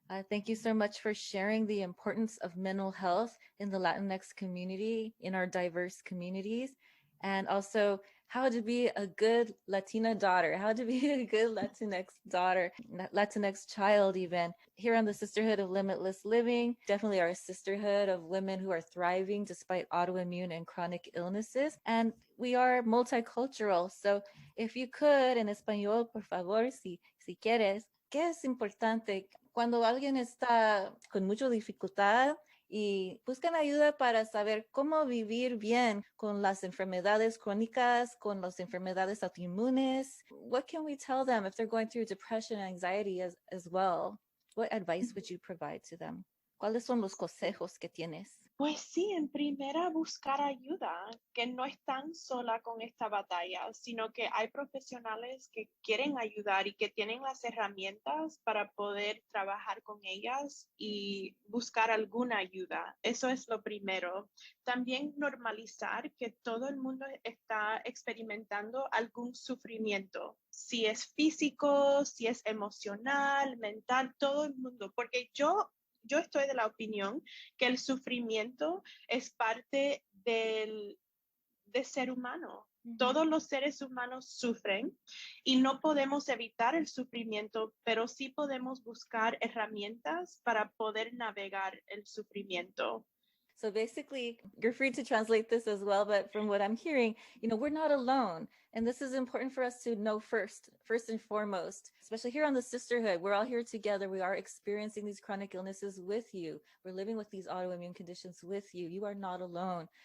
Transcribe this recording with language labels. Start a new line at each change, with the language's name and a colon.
English: Thank you so much for sharing the importance of mental health in the Latinx community, in our diverse communities, and also how to be a good Latina daughter, how to be a good Latinx daughter, Latinx child even. Here on the Sisterhood of Limitless Living, definitely our sisterhood of women who are thriving despite autoimmune and chronic illnesses. And we are multicultural. So if you could,
Spanish: en español, por favor, si quieres, ¿qué es importante cuando alguien está con mucha dificultad y buscan ayuda para saber cómo vivir bien con las enfermedades crónicas, con las enfermedades autoinmunes?
English: What can we tell them if they're going through depression and anxiety as well? What advice would you provide to them?
Spanish: ¿Cuáles son los consejos que tienes? Pues sí, en primera buscar ayuda, que no están sola con esta batalla, sino que hay profesionales que quieren ayudar y que tienen las herramientas para poder trabajar con ellas y buscar alguna ayuda. Eso es lo primero. También normalizar que todo el mundo está experimentando algún sufrimiento, si es físico, si es emocional, mental, todo el mundo, porque yo estoy de la opinión que el sufrimiento es parte de ser humano. Todos los seres humanos sufren y no podemos evitar el sufrimiento, pero sí podemos buscar herramientas para poder navegar el sufrimiento.
English: So basically, you're free to translate this as well, but from what I'm hearing, we're not alone. And this is important for us to know first and foremost, especially here on the sisterhood. We're all here together. We are experiencing these chronic illnesses with you. We're living with these autoimmune conditions with you. You are not alone.